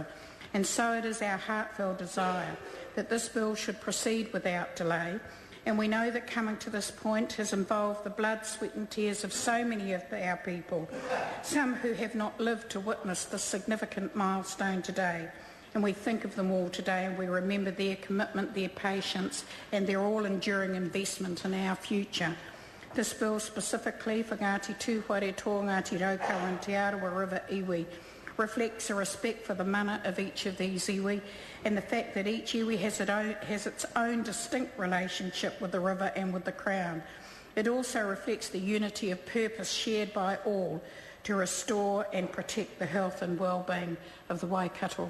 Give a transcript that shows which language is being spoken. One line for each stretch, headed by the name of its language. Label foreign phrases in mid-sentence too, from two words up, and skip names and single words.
English: And so it is our heartfelt desire that this bill should proceed without delay, and we know that coming to this point has involved the blood, sweat and tears of so many of our people, some who have not lived to witness this significant milestone today. And we think of them all today and we remember their commitment, their patience and their all-enduring investment in our future. This bill specifically for Ngati Tuwharetoa, Ngati Raukawa and Te Arawa River iwi reflects a respect for the mana of each of these iwi and the fact that each iwi has its own distinct relationship with the river and with the Crown. It also reflects the unity of purpose shared by all to restore and protect the health and well-being of the Waikato River.